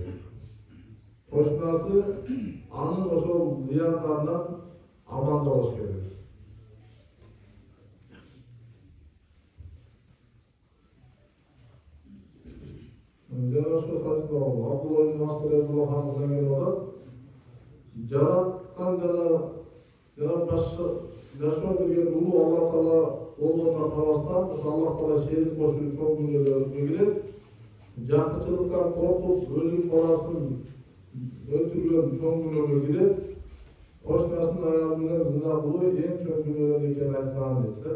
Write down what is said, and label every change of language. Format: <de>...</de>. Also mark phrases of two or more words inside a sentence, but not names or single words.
<ky>Кошунасы анын ошол зыяндарынан аман болуш керек. Жана ошол хадисте Абдулла ибн Мас'уд</ky> <ar>رضي الله عنه</ar> <ky>жараткан жана жашоо берген улуу Аллах Таала болгондон карабастан, ошо Аллах Таала шерик кошуу чоң күнөөлөргө кирип, жакычылыктан коркуп өлүм баласын өлтүргөн чоң күнөөгө кирип, кошунасын аялы менен зына кылуу эң чоң күнөөлөр экенин айткан дейт да.</ky>